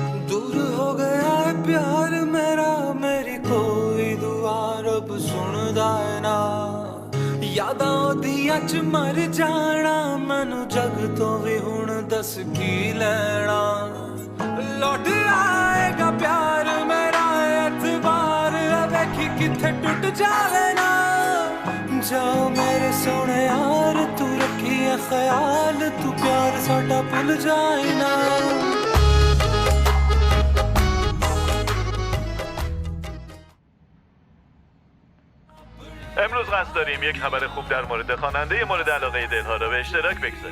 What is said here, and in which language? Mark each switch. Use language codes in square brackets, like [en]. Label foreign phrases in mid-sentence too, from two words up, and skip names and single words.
[hi] दूर हो गया है प्यार मेरा [pa] ਮੇਰੀ ਕੋਈ ਦੁਆ ਰੱਬ ਸੁਣਦਾ ਹੈ ਨਾ ਯਾਦਾਂ ਓਦੀਆਂ ਚ ਮਰ ਜਾਣਾ ਮੈਨੂੰ ਜੱਗ ਤੋਂ ਭੀ ਹੁਣ ਦੱਸ ਕੀ ਲੈਣਾ [hi] लौट आएगा प्यार मेरा [pa] ਇਤਬਾਰ ਵੇਖੀਂ ਕਿੱਥੇ ਟੁੱਟ ਜਾਵੇ ਨਾ ਜਾਓ ਮੇਰੇ ਸੋਹਣੇ ਯਾਰ ਤੂੰ ਰੱਖੀਂ ਹੈ ਖ਼ਿਆਲ ਤੂੰ ਪਿਆਰ ਸਾਡਾ ਭੁੱਲ ਜਾਏ ਨਾ [fa] امروز قصد داریم یک خبر خوب در مورد خواننده مورد علاقه دلها را به اشتراک بگذاریم.